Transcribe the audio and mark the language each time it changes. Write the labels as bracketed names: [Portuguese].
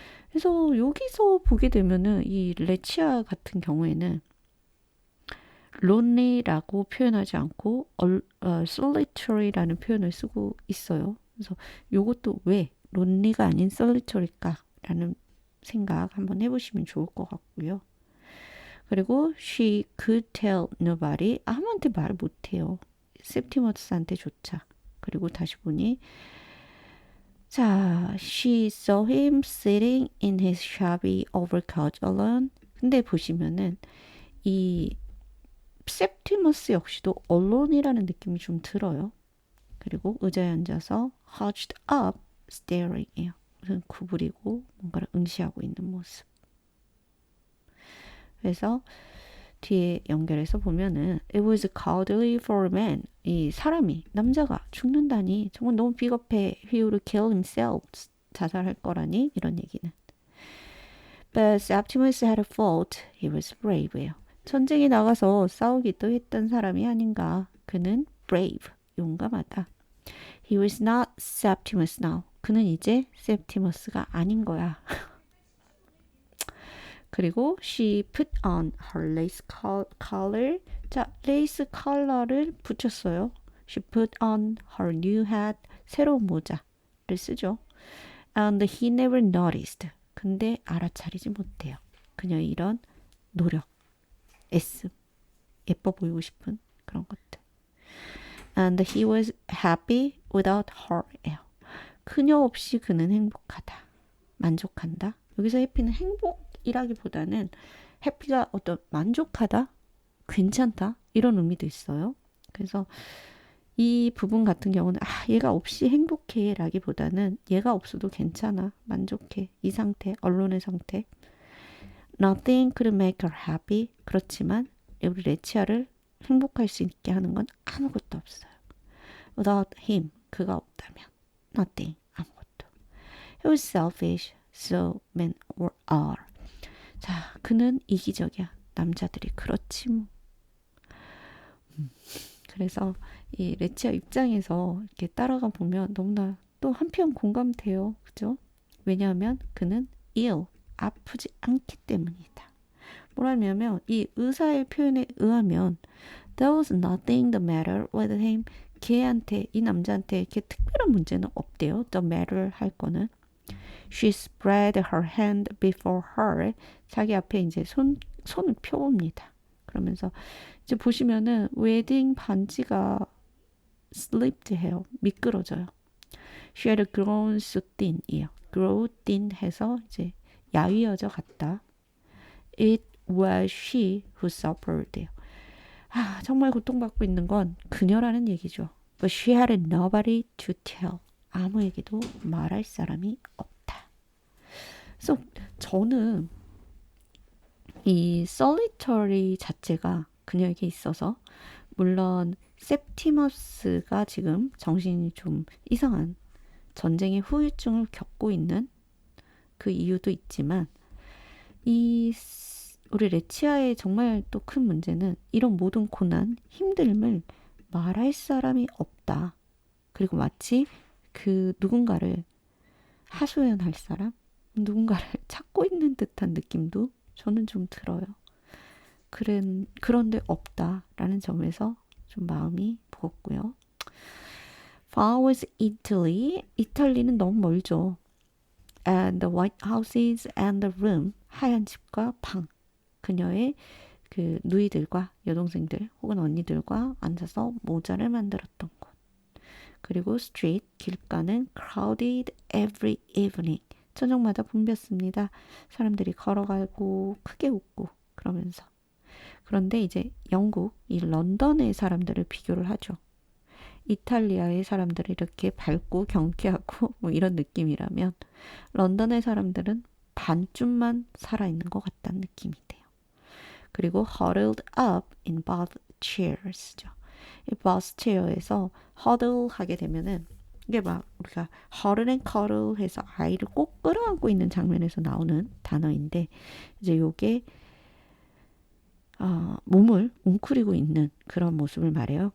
[Korean] 그래서 여기서 보게 되면은 이 레치아 같은 경우에는 lonely라고 표현하지 않고 solitary라는 표현을 쓰고 있어요. 그래서 이것도 왜 lonely가 아닌 solitary일까라는 생각 한번 해보시면 좋을 것 같고요. 그리고 [English] she could tell nobody [Korean] 아무한테 말 못해요. septimus한테조차. 그리고 다시 보니 자, [English] she saw him sitting in his shabby overcoat alone. [Korean] 근데 보시면은 이 septimus 역시도 alone이라는 느낌이 좀 들어요. 그리고 의자에 앉아서 [English] hunched up staring [Korean] 이에요. 구부리고 뭔가를 응시하고 있는 모습. 그래서 뒤에 연결해서 보면은 [English] It was cowardly for a man. [Korean] 이 사람이 남자가 죽는다니 정말 너무 비겁해. [English] He would kill himself. [Korean] 자살할 거라니 이런 얘기는. [English] But Septimus had a fault. He was brave예요. [Korean] 전쟁에 나가서 싸우기도 했던 사람이 아닌가. [English] 그는 brave. [Korean] 용감하다. [English] He was not Septimus now. [Korean] 그는 이제 septimus가 아닌 거야. [English] 그리고 she put on her lace collar. [Korean] 자, 레이스 컬러를 붙였어요. [English] She put on her new hat. [Korean] 새로운 모자를 쓰죠. [English] And he never noticed. [Korean] 근데 알아차리지 못해요. 그녀의 이런 노력, 애씀, 예뻐 보이고 싶은 그런 것들. [English] And he was happy without her. [Korean] 그녀 없이 그는 행복하다. 만족한다. 여기서 해피는 행복이라기보다는 해피가 어떤 만족하다, 괜찮다 이런 의미도 있어요. 그래서 이 부분 같은 경우는 얘가 없이 행복해 라기보다는 얘가 없어도 괜찮아, 만족해, 이 상태, 언론의 상태. [English] Nothing could make her happy. [Korean] 그렇지만 우리 레치아를 행복할 수 있게 하는 건 아무것도 없어요. [English] Without him, [Korean] 그가 없다면 nothing, 아무것도. [English] He was selfish, so men are. [Korean] 자, 그는 이기적이야. 남자들이 그렇지 뭐. 그래서 이 레치아 입장에서 이렇게 따라가 보면 너무나 또 한편 공감돼요. 그죠? 왜냐하면 그는 ill, 아프지 않기 때문이다. 뭐라냐면 이 의사의 표현에 의하면 [English] there was nothing the matter with him. [Korean] 걔한테, 이 남자한테 이렇게 특별한 문제는 없대요. the matter 할 거는. [English] She spread her hand before her. [Korean] 자기 앞에 이제 손을 펴봅니다. 그러면서 이제 보시면은 웨딩 반지가 slipped 해요. 미끄러져요. [English] She had grown so thin 이에요. [Korean] grow thin 해서 이제 야위어져 갔다. [English] It was she who suffered 해요. [Korean] 정말 고통받고 있는 건 그녀라는 얘기죠. [English] But she had nobody to tell. [Korean] 아무에게도 말할 사람이 없다. 그래서 저는 이 solitary 자체가 그녀에게 있어서 물론 septimus가 지금 정신이 좀 이상한 전쟁의 후유증을 겪고 있는 그 이유도 있지만 이 우리 레치아의 정말 또 큰 문제는 이런 모든 고난, 힘듦을 말할 사람이 없다. 그리고 마치 그 누군가를 하소연할 사람, 누군가를 찾고 있는 듯한 느낌도 저는 좀 들어요. 그런데 없다라는 점에서 좀 마음이 무겁고요. [English] Far was Italy. [Korean] 이탈리는 너무 멀죠. [English] And the white houses and the room. [Korean] 하얀 집과 방. 그녀의 그 누이들과 여동생들 혹은 언니들과 앉아서 모자를 만들었던 곳. [English] 그리고 street, [Korean] 길가는 [English] crowded every evening. [Korean] 저녁마다 붐볐습니다. 사람들이 걸어가고 크게 웃고 그러면서. 그런데 이제 영국, 이 런던의 사람들을 비교를 하죠. 이탈리아의 사람들이 이렇게 밝고 경쾌하고 뭐 이런 느낌이라면 런던의 사람들은 반쯤만 살아있는 것 같다는 느낌이 돼요. [English] 그리고 huddled up in bath chairs죠. [Korean] 이 bath chair에서 huddle 하게 되면은 이게 막 우리가 [English] huddle and cuddle [Korean] 해서 아이를 꼭 끌어안고 있는 장면에서 나오는 단어인데 이제 요게 몸을 웅크리고 있는 그런 모습을 말해요.